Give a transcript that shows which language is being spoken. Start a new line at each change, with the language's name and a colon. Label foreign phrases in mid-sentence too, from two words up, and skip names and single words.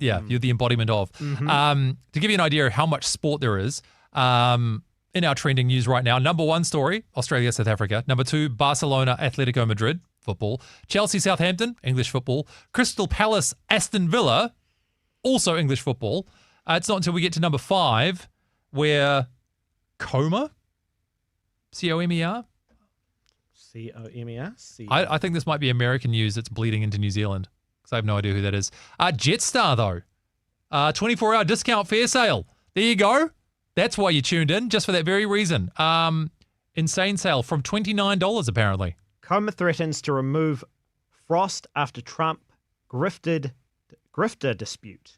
English: Yeah, you're the embodiment of. To give you an idea of how much sport there is, in our trending news right now, number one story, Australia, South Africa. Number two, Barcelona, Atletico Madrid, football. Chelsea, Southampton, English football. Crystal Palace, Aston Villa, also English football. It's not until we get to number 5 where Comer, C-O-M-E-R. C-O-M-E-R? I think this might be American news that's bleeding into New Zealand because I have no idea who that is. Jetstar, though. 24-hour discount fare sale. There you go. That's why you tuned in, just for that very reason. Insane sale from $29, apparently. Comer threatens to remove Frost after Trump grifter dispute.